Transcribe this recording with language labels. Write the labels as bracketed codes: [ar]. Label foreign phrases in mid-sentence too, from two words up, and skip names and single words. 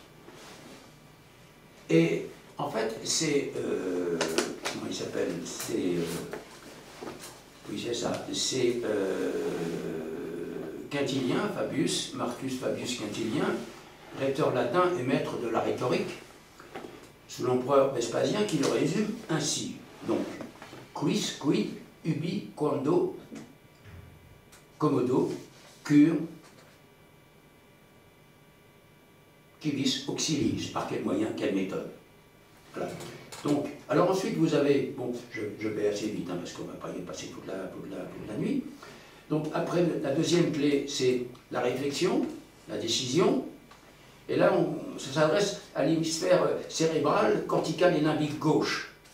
[fr] Et en fait, c'est, comment il s'appelle? Oui, c'est ça. C'est Quintilien, Fabius, Marcus Fabius Quintilien, rhéteur latin et maître de la rhétorique, sous l'empereur Vespasien, qui le résume ainsi. Donc, [la] quis, quid, ubi, quando, commodo, cur, quivis, auxiliis. [fr] Par quel moyen, quelle méthode. Voilà. Donc, alors ensuite vous avez, bon, je vais assez vite, hein, parce qu'on ne va pas y passer toute la nuit. Donc après, la deuxième clé, c'est la réflexion, la décision. Et là, ça s'adresse à l'hémisphère cérébral, cortical et limbique gauche.